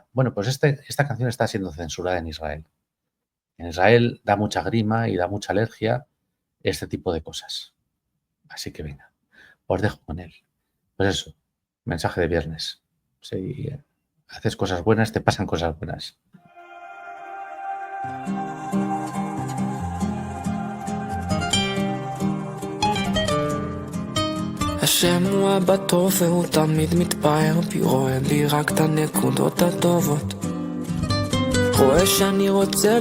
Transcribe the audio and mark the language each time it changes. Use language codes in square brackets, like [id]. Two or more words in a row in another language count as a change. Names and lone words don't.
[es] Bueno, pues esta canción está siendo censurada en Israel. En Israel da mucha grima y da mucha alergia este tipo de cosas. Así que venga, os dejo con él. Pues eso, mensaje de viernes. Si haces cosas buenas, te pasan cosas buenas. [he] השם הוא אבא טוב והוא תמיד מתפאר בי, רואה לי רק את הנקודות הטובות, רואה שאני רוצה